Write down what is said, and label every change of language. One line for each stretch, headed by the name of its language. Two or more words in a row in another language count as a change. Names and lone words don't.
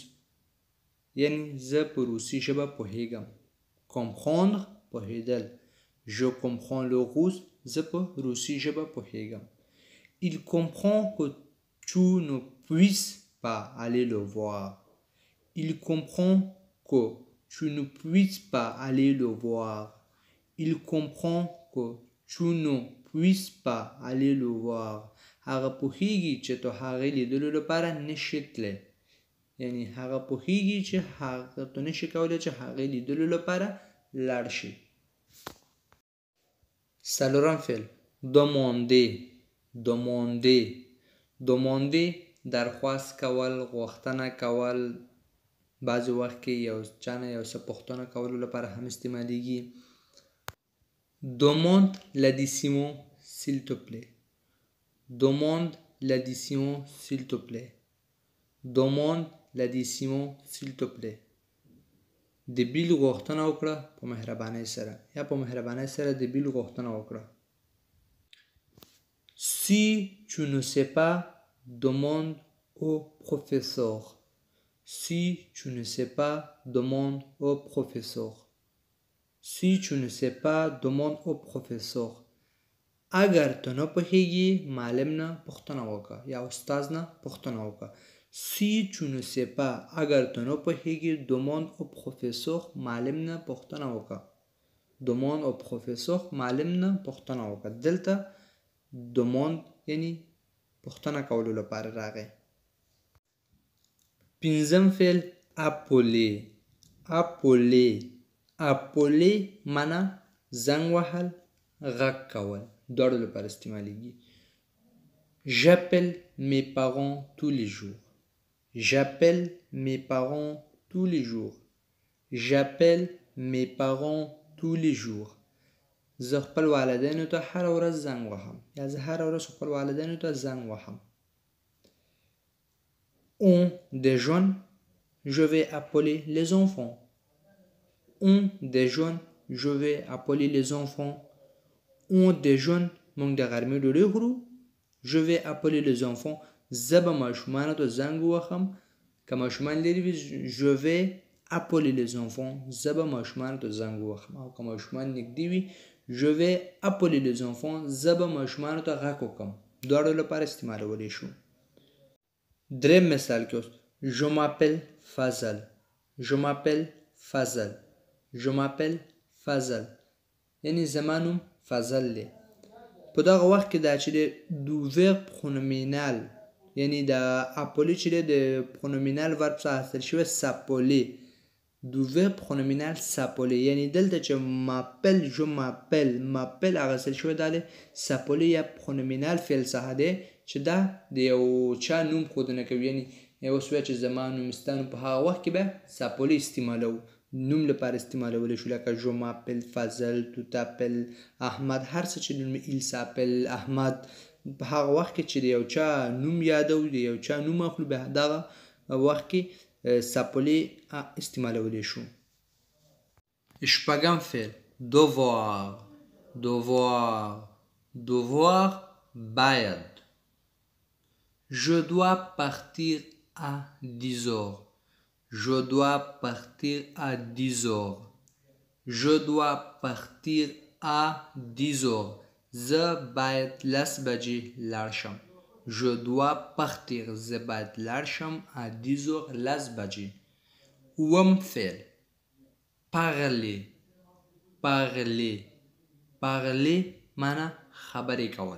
Pashto: یعنی زه په روسي ژبه پوهیږم.
French: comprendre پوهیدل. Je comprends le russe.
Pashto: زه په روسي ژبه پوهیږم.
French: Il comprend que tu ne puisses pas aller le voir. Il comprend que tu ne puisses pas aller le voir. Il comprend que tu ne puisses pas aller le voir.
Pashto: هغه پوهیږي چې ته هغه لیدلو لپاره نشې تللی. یعنی هغه پوهیږي چې هغه ته نشي کولی چې هغه لیدلو لپاره لاړ شي. څلورم فعل demander.
French: demander. demander
Pashto: درخواست کول، غوښتنه کول، بعضې وخت کې یو چا نه یو څه پوښتنه کولو لپاره هم استعمالیږي.
French: demande l'addition s'il te plaît. demande l'addition s'il te plaît. demande l'addition s'il te plaît.
Pashto: د بیل غوښتنه وکړه په مهربانۍ سره، یا په مهربانۍ سره د بیل غوښتنه وکړه.
French: Si tu ne sais pas, demande au professeur. Si tu ne sais pas, demande au professeur. Si tu ne sais pas, demande au professeur.
Pashto: اگر ته نه پوهیږي معلم نه پوښتنه وکړه یا استاد نه پوښتنه وکړه.
French: Si tu ne sais pas,
Pashto: اگر ته نه پوهیږي
French: demande au professeur
Pashto: معلم نه پوښتنه وکړه.
French: demande au professeur
Pashto: معلم نه پوښتنه وکړه. دلته demande یعنی پوښتنه کولو لپاره راغی. پنځم فعل appeler.
French: appeler. appeler
Pashto: معنا زنګ وهل، غږ کول، دواړو لپاره استعمالیږي.
French: J'appelle mes parents tous les jours. J'appelle mes parents tous les jours. J'appelle mes parents tous les jours.
Pashto: زه خپل والدینو ته هره ورځ زنګ وهم، یا زه هره ورځ خپل والدینو ته زنګ وهم.
French: On déjeune, je vais appeler les enfants. On déjeune, je vais appeler les enfants. On déjeune,
Pashto: موږ د غرمې ډوډۍ خورو.
French: Je vais appeler les enfants.
Pashto: زه به ماشومانو ته زنګ ووهم. که ماشومان لرې وي
French: je vais appeler les enfants.
Pashto: زه به ماشومانو ته زنګ ووهم. او که ماشومان نږدې وي
French: je vais appeler les enfants.
Pashto: زه به ماشومانو ته غږ وکړم. دواړو لپاره استعمالولی شو. دریم مثال کې اوس
French: je m'appelle Fazal. je m'appelle Fazal. je m'appelle Fazal.
Pashto: یعنی زما نوم فضل دی. په دغه وخت کې دا چې د
French: verb pronominal
Pashto: یعنی د appeler چې د
English: pronominal verb
Pashto: څخه حاصل شوی s'appeler. د
French: verb pronominal s'appeler
Pashto: یعنی دلته چې
French: m'appelle je m'appelle m'appelle
Pashto: هغه حاصل شوی دا دی s'appeler یا pronominal فعل څخه دی چې دا د یو چا نوم ښودنه کوي. یعنی یو څه چې زما نوم ستا نوم په هغه وخت کې به s'appeler استعمالوو، نوم لپاره استعمالولی شو.
French: لکه je m'appelle Fazal, tu t'appelles احمد،
Pashto: هر څه چې نوم
French: il s'appelle احمد.
Pashto: په هغه وخت کې چې د یو چا نوم یادو، د یو چا نوم اخلو، به دغه وخت کې s'appeler استعمالولی شو. شپږم فعل devoir.
French: devoir. devoir
Pashto: باید.
French: Je dois partir à 10 heures. Je dois partir à 10 heures. Je dois partir à 10 heures.
Pashto: زه باید 10 بجې لاړ شم.
French: Je dois partir.
Pashto: زه باید لاړ شم
French: à 10 heures
Pashto: 10 بجې. اووم فعل parler.
French: parler. parler
Pashto: معنا خبرې کول.